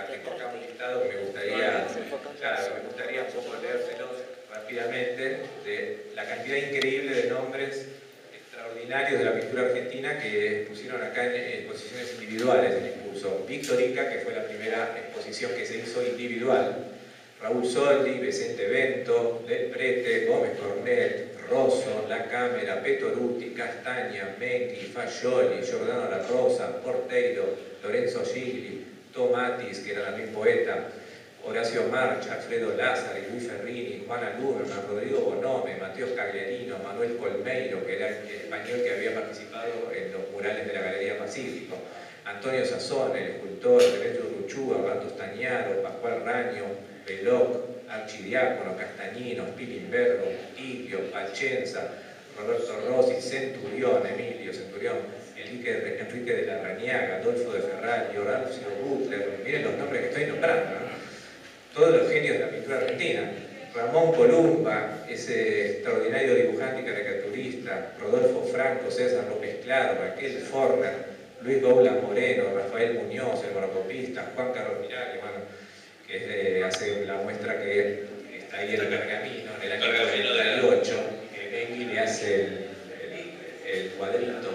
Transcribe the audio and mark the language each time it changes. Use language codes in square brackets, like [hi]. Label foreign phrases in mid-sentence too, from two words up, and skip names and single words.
[es] Tengo acá un listado que me gustaría un poco leérselos rápidamente, de la cantidad increíble de nombres extraordinarios de la pintura argentina que pusieron acá en exposiciones individuales en Impulso. Víctor Inca, que fue la primera exposición que se hizo individual. Raúl Soldi, Vicente Bento, Del Prete, Gómez Cornet, Rosso, La Cámara, Petoruti, Castaña, Mengui, Fagioli, Giordano La Rosa, Porteiro, Lorenzo Gigli, Tomatis, que era también poeta, Horacio Marcha, Alfredo Lázari, Luis Ferrini, Juana Luberman, Rodrigo Bonome, Mateo Cagliarino, Manuel Colmeiro, que era el español que había participado en los murales de la Galería Pacífico, Antonio Sazón, el escultor, Demetrio Ruchúa, Orlando Stagnaro, Pascual Raño, Veloc, Archidiácono, Castañino, Spilimbergo, Tiglio, Pachenza, Roberto Rossi, Centurión, Emilio Centurión, Enrique de la Rañaga, Adolfo de Ferrari, Horacio Butler, miren los nombres que estoy nombrando, ¿no? Todos los genios de la pintura argentina. Ramón Columba, ese extraordinario dibujante y caricaturista, Rodolfo Franco, César López Claro, Raquel Forner, Luis Goula Moreno, Rafael Muñoz, el monocopista, Juan Carlos Miraglia, bueno, que hace la muestra que está ahí en el pergamino, en el año 98, que Mengui le hace el cuadrito.